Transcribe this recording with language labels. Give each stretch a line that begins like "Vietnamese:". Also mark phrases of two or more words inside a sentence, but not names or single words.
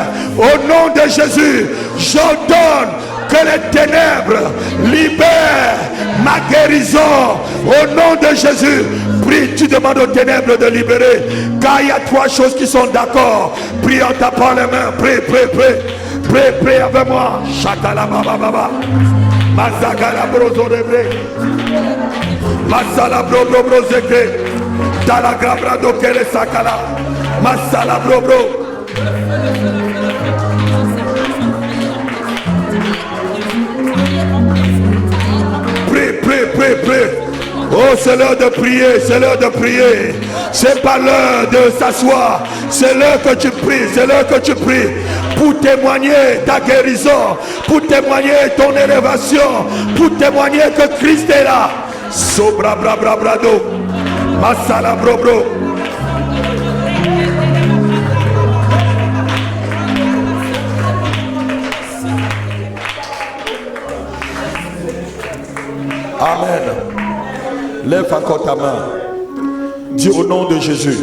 French: Au nom de Jésus, j'ordonne que les ténèbres libèrent ma guérison. Au nom de Jésus, prie, tu demandes aux ténèbres de libérer. Car il y a trois choses qui sont d'accord. Prie en tapant les mains. Prie, prie, prie. Prie, prie avec moi. Shakala baba baba. Mazagala brozo rebre. Masala bro bro bro zekre. Tala grabra dokele sakala. Masala bro bro. Prie, prie, prie, prie. Oh, c'est l'heure de prier, c'est l'heure de prier. C'est pas l'heure de s'asseoir. C'est l'heure que tu pries, c'est l'heure que tu pries. Pour témoigner ta guérison, pour témoigner ton élévation, pour témoigner que Christ est là. Sobra bra bra brado. Masala bro bro. Amen. Lève encore ta main. Dis au nom de Jésus.